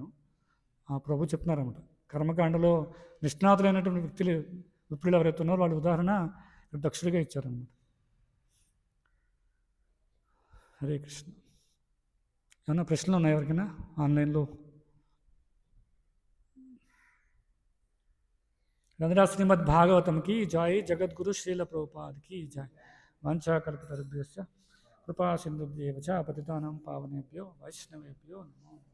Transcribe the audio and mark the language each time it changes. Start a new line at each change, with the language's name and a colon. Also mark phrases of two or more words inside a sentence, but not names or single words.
Telugu: ఆ ప్రభు చెప్తున్నారన్నమాట, కర్మకాండలో నిష్ణాతులైనటువంటి వ్యక్తులు విప్రులు ఎవరైతే ఉన్నారో వాళ్ళ ఉదాహరణ దక్షుడిగా ఇచ్చారన్నమాట.
Sanskrit: హరే కృష్ణ.
Telugu: ఏమన్నా ప్రశ్నలు ఉన్నాయి ఎవరికైనా ఆన్లైన్లో? గ్రంథరా శ్రీమద్ భాగవతంకి జై, జగద్గురు శ్రీల ప్రభుపాదికి జై.
Sanskrit: వాంఛాకల్పతరుభ్యశ్చ కృపా సింధుభ్యేవ చ పతితానాం పావనేభ్యో వైష్ణవేభ్యో నమః.